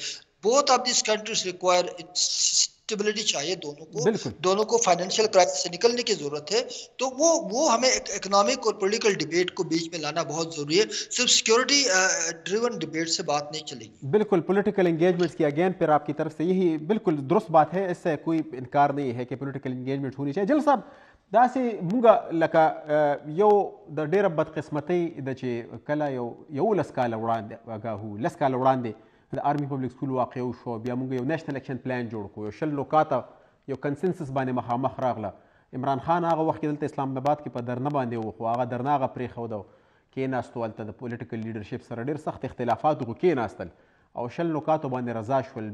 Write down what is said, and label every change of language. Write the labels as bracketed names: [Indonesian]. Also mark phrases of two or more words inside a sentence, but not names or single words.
[English] both of these countries require stability [Urdu] چاہیے دونوں کو [English] financial crisis [Urdu] سے نکلنے کی ضرورت ہے. تو وہ ہمیں اکنامک اور [English] political debate [Urdu] کو بیچ میں لانا بہت ضروری ہے. صرف [English] security driven debate [Urdu] سے بات نہیں چلے گی. بالکل [English] political engagements [Urdu] کی اگین پھر آپ کی طرف سے یہی بالکل درست بات ہے، اس سے کوئی انکار نہیں ہے کہ [English] political engagement [Urdu] ہونی چاہیے. [Pashto] جل صاحب داسې مونږ لکه یو د ډېره بدقسمتۍ د چې کله یو لس کاله وړاندې لس کاله وړاندې د آرمي پبلک سکول واقع وشو، بیا مونږ یو نیشنل اکشن پلان جوړ کړو، یو 20 نکاته یو کنسنسس باندې مخامخ راغله. عمران خان هغه وخت کې دلته اسلام آباد کې په درنه باندې و، خو هغه درنه هغه پرېښود او کېناستو هلته د [English] political leadership [Pashto] سره ډېر سخت اختلافات خو کېناستل او 20 نکاتو باندې رضا شول.